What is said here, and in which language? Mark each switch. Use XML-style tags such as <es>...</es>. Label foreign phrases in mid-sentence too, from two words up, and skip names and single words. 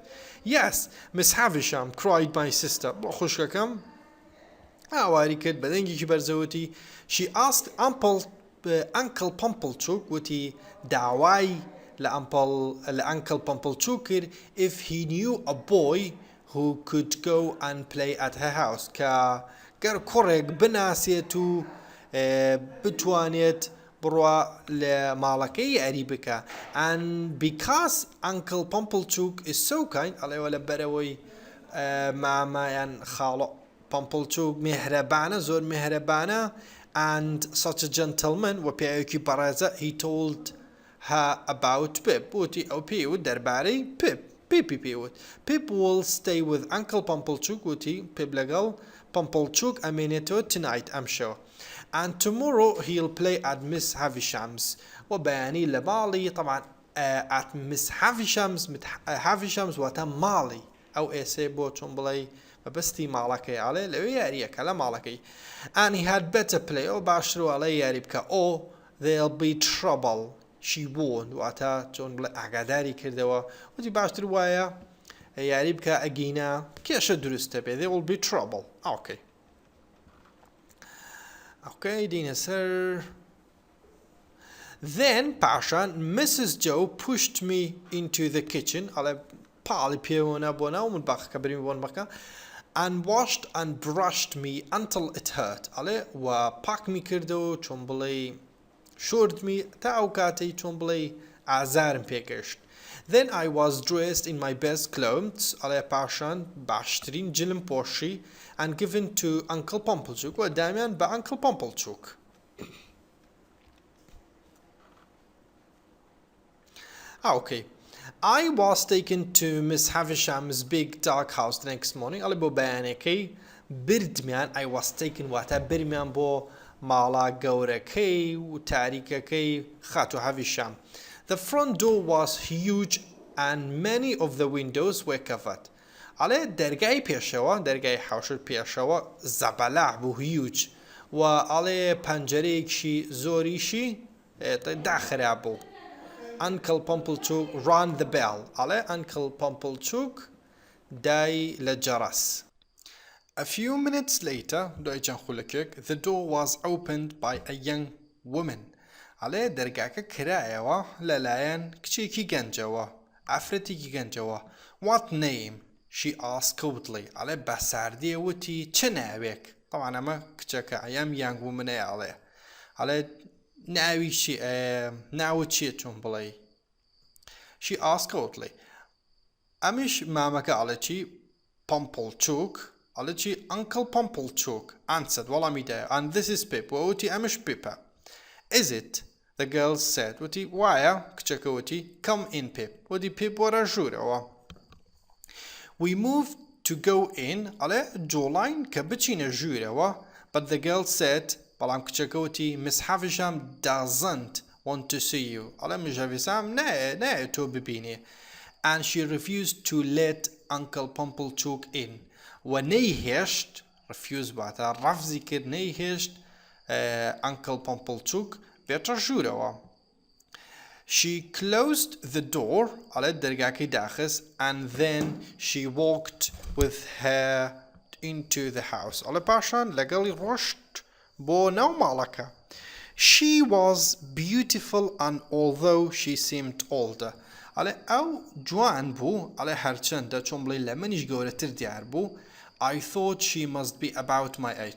<en>Yes, Miss Havisham, cried my sister.</en> <ckb>بۆ خوشکەکەم ئاواری کرد بە دەنگێکی بەرزەوتی.</ckb> <en>She asked Uncle Pumplechook</en> <ckb>وتی داوای لە Uncle Pumplechook کرد</ckb> <en>if he knew a boy who could go and play at her house</en> <ckb>کە گەر کوڕێک بناسێت و بتوانێت بڕوا لە ماڵەکەی یاری بکە.</ckb> <en>And because Uncle Pumplechook is so kind</en> <ckb>ئەڵێوە لە بەرەوەی مامایان خاڵۆ Pumplechook میهرەبانە زۆر میهرەبانە</ckb> <en>and such a gentleman</en> <ckb>و پیاوێکی بەڕێزە</ckb> <en>he told her about Pip وتی</en> <ckb>ئەو پێیوت دەربارەی Pip پێیوت</ckb> <en>Pip will stay with Uncle Pumplechook</en> <ckb>وتی Pip لەگەڵ Pumplechook ئەمێنێتەوە tonight ئەم شەوە</ckb> <en>and tomorrow he'll play at Miss Havisham's</en> <ckb>و بەیانی لە ماڵی طبعا</ckb> <en>at Miss Havisham's</en> <ckb>واتە ماڵی ئەو ئێسێ بۆ چۆن بڵێ بەستی ماڵەکەی ئاڵێ لەوێ یاریەکە لە ماڵەکەی</ckb> <en>and he had better play</en> <ckb>ئەو باشتر و ئەڵێ یاری بکە</ckb> <en>oh there'll be trouble she warned</en> <ckb>واتە چۆن بڵێ ئاگاداری کردەوە وتی باشتر وایە یاری بکە ئەگینە کێشە دروستە بێ</ckb> <en>there will be trouble okay</en> <ckb>دینە سەر then پاشان Mrs.</ckb> <en>Joe pushed me into the kitchen</en> <ckb>ئەڵێ پاڵی پێوەنە بۆ ناو مطبەخەکە بەرین بۆ مطبەخەکە</ckb> <en>and washed and brushed me until it hurt</en> <ckb>ئەڵێ و پاکمی کردەوە چۆن بڵێ شۆردمی تا ئەو کاتەی چۆن بڵێ ئازارم پێگەشت.</ckb> <en>Then I was dressed in my best clothes</en> <ckb>ئەڵێ پاشان باشترین جلم پۆشی</ckb> <en>and given to Uncle Pumplechook</en> <ckb>و دامیان بە</ckb> <en>Uncle Pumplechook. Okay. I was taken to Miss Havisham's big dark house the next morning.</en> <ckb>ئەڵێ بۆ بەیانەکەی بردمیان</ckb> <en>I was taken</en> <ckb>واتە برمیان بۆ ماڵا گەورەکەی و تاریکەکەی خاتو هاویشام.</ckb> <en>The front door was huge and many of the windows were covered.</en> <ckb>ئەڵێ دەرگای پێشەوە دەرگای حوشت پێشەوە زەبەلاح بوو huge و ئەڵێ پەنجەرەیەکی زۆریشی داخراب بوو.</ckb> <en>Uncle Pumplechook rang the bell.</en> <ckb>Ale Uncle Pumplechook دای لجرس.</ckb> <en>A few minutes later, the door was opened by a young woman.</en> <ckb>Ale درگاکە کرایەوە لەلایەن کچێکی گەنجەوە ئافرەتێکی گەنجەوە.</ckb> <en>What name? She asked coldly.</en> <ckb>Ale بەساردی وتی چ ناوێک؟ طبعا ئەمە کچەکە ئەم</ckb> <en>young woman</en> <ckb>ئەڵێ. Ale ناوی چی ناوت چیە چۆن بڵێ</ckb> <en>she asked coldly</en> <ckb>ئەمیش مامەکە ئەڵێ چی Pumplechook ئەڵێ چی</ckb> <en>Uncle Pumplechook answered</en> <ckb>وەڵامی دایە</ckb> <en>and this is Pip</en> <ckb>وتی ئەمش Pipە</ckb> <en>is it the girl said</en> <ckb>وتی وایە کچەکە وتی</ckb> <en>come in Pip</en> <ckb>وتی Pip وەرە ژوورەوە</ckb> <en>we moved to go in</en> <ckb>ئەڵێ جۆڵین کە بچینە ژوورەوە</ckb> <en>but the girl said</en> <ckb>بەڵام کچەکەوتی</ckb> <en>Miss Havisham doesn't want to see you</en> <ckb>ئەڵێ Miss Havisham نایە تۆ ببینێ</ckb> <en>and she refused to let Uncle Pumplechook in</en> <ckb>و نەیهێشت refuse باتە ڕەفزی کرد نەیهێشت Uncle Pumplechook بێتە ژوورەوە</ckb> <en>she closed the door</en> <ckb>ئەڵێ دەرگاکەی داخست</ckb> <en>and then she walked with her into the house</en> <ckb>ئەڵێ پاشان لەگەڵی ڕۆشت بۆ ناو ماڵەکە.</ckb> <en>She was beautiful and although she seemed older.</en> <ckb>ئەڵێ ئەو جوان بوو ئەڵێ هەرچەندە چۆن بڵێ لە منیش گەورەتر دیار بوو</ckb> <en>I thought she must be about my age.</en>